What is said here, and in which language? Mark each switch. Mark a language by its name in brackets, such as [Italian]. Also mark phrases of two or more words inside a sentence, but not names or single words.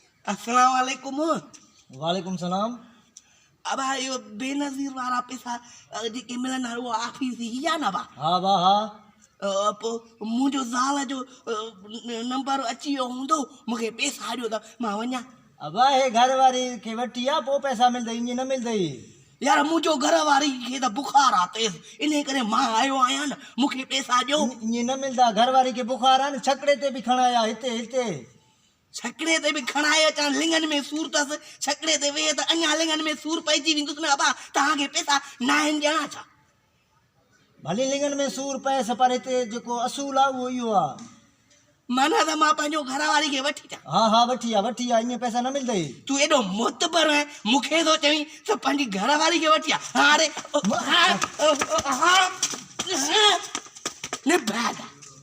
[Sindhi] अस्सलाम वालेकुम। वालेकुम सलाम। अब यो बेनज़ीर वारा पैसा जेके मिलन वो ऑफिस ही आ ना बा। हाँ बा हाँ। पोइ मुंहिंजो ज़ाल जो नंबर अची वियो हूंदो मूंखे पैसा ॾियो त मां वञा। अब हे घर वारी के वठी आ पो पैसा मिलदई ईअं न मिलदई। यार मुंहिंजो घर वारी खे त बुखार आहे तेज़ इन करे मां आयो आहियां न मूंखे पैसा ॾियो। ईअं न मिलदा घर वारी के बुखार आ न छकड़े ते बि खणाया हिते हिते। छकड़े ते बि खणाए अचां लिंगन में सूर अथसि छकड़े ते वेह त अञा लिंगन में सूर पइजी वेंदुसि न। अबा तव्हांखे पैसा न आहिनि ॾियणा छा? भली लिंगन में सूर पएसि पर हिते जेको असूल आ उहो इहो आ। माना त मां पंहिंजो घर वारी खे वठी अचां। हाँ हाँ वठी आ ईअं पैसा न मिलदई। तूं एॾो मोतबर आहे मूंखे थो चवीं त पंहिंजी घर वारी खे वठी आ। हाँ रे हाँ हाँ हाँ